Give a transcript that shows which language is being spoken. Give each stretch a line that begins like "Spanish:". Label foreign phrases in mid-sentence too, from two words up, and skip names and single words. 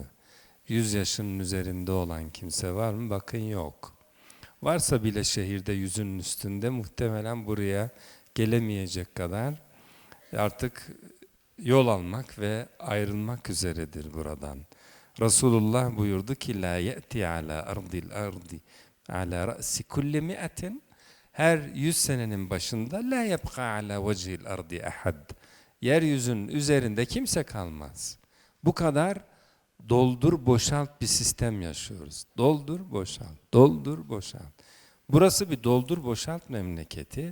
Turkish: 100 yaşının üzerinde olan kimse var mı? Bakın yok. Varsa bile şehirde 100'ün üstünde muhtemelen buraya gelemeyecek kadar artık yol almak ve ayrılmak üzeredir buradan. Resulullah buyurdu ki
Arabic: لا يأتي على أرض الأرض على رأس كل مائة,
Turkish: her 100 senenin başında
Arabic: لا يبقى على وجه الأرض أحد,
Turkish: yeryüzünün üzerinde kimse kalmaz. Bu kadar doldur boşalt bir sistem yaşıyoruz. Doldur boşalt, doldur boşalt. Burası bir doldur boşalt memleketi.